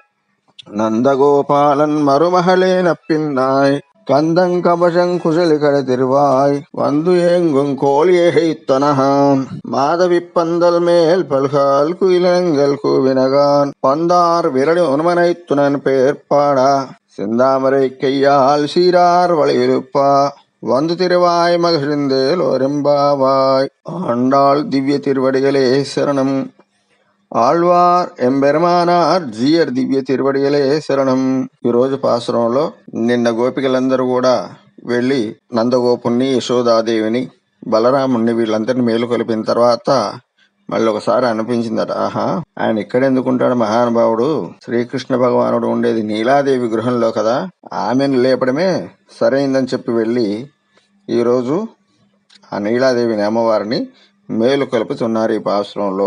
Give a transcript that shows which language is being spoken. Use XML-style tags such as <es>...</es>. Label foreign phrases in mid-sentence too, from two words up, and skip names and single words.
<ta>நந்தகோபாலன் மருமகளேன பின்னாய் கந்தங் கபசங் குசலி கடத்திருவாய் வந்து ஏங்கும் கோழியைத்தனகான் மாதவி பந்தல் மேல் பல்கால் குயிலங்கள் கூவினகான் பந்தார் விரடு உன்மனை துணன் பேர்பாடா செந்தாமரை கையால் சீரார் வளையிருப்பா வந்து திருவாய் மகிழ்ந்தேல் ஒரெம்பாவாய். ஆண்டாள் திவ்ய திருவடிகளே சரணம். ஆழ்வார் எம்பெருமானார் ஜீயர் திவ்ய திருவடிகளே சரணம்.</ta> <te>ఈరోజు పాసురంలో నిన్న గోపికలందరూ కూడా వెళ్ళి నందగోపుణ్ణి, యశోదాదేవిని, బలరాముణ్ణి వీళ్ళందరినీ మేలుకొలిపిన తర్వాత మళ్ళీ ఒకసారి అనిపించిందట, ఆహా, ఆయన ఇక్కడెందుకుంటాడు మహానుభావుడు, శ్రీకృష్ణ భగవానుడు ఉండేది నీలాదేవి గృహంలో కదా, ఆమెను లేపడమే సరైందని చెప్పి వెళ్ళి ఈరోజు ఆ నీలాదేవిని, అమ్మవారిని మేలు కలుపుతున్నారు ఈ పాశ్రంలో.</te>